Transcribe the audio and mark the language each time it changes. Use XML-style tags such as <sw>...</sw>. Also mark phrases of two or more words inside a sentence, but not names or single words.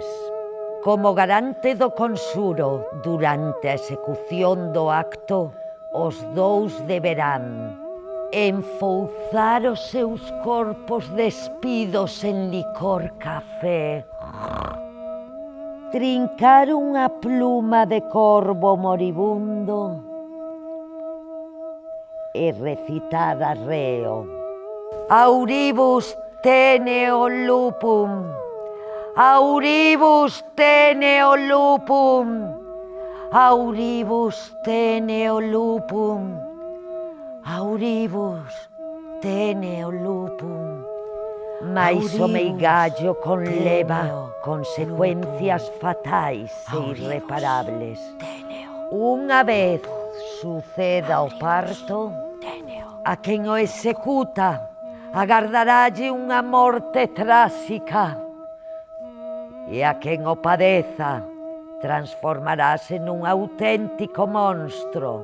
<gl>Como garante do consuro durante a execución do acto, os dous deberán enfouzar os seus corpos despidos en licor café, trincar unha pluma de corvo moribundo e recitar arreo.</gl> <la>Auribus teneo lupum, auribus teneo lupum, auribus teneo lupum, auribus teneo lupum.</la> <gl>Mais o meigallo conleva consecuencias fatais e irreparables. Unha vez suceda o parto, a quen o executa agardaralle unha morte tráxica e a quen o padeza transformarase nun auténtico monstro.</gl>